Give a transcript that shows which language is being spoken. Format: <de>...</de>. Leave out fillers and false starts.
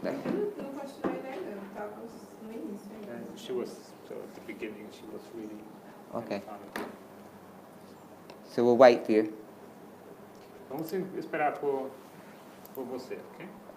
<pt>Eu não continuei lendo, eu estava no início ainda.</pt> <en>She was, so at the beginning, she was reading. Okay. and found it. So we'll wait for you. Vamos esperar por você, ok?</en>